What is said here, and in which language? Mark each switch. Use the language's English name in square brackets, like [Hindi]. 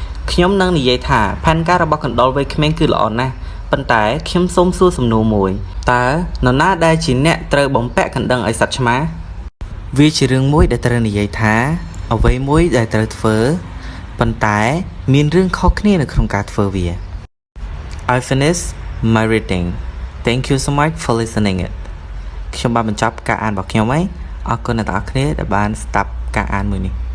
[Khmer] ខ្ញុំនឹងនិយាយថាផែនការរបស់កណ្ដុរវ័យក្មេងគឺល្អណាស់ប៉ុន្តែខ្ញុំសូមសួរសំណួរមួយតើនរណាដែលជាអ្នកត្រូវបំពាក់កណ្ដឹងឲ្យសត្វឆ្មាវាជារឿងមួយដែលត្រូវនិយាយថាអ្វីមួយដែលត្រូវធ្វើប៉ុន្តែមានរឿងខុសគ្នានៅក្នុងការធ្វើវា [English] I finished my reading. Thank you so much for listening it. [Khmer] ខ្ញុំបានបញ្ចប់ការអានរបស់ខ្ញុំហើយអរគុណអ្នកទាំងអស់គ្នាដែលបានស្ដាប់ការអានមួយនេះ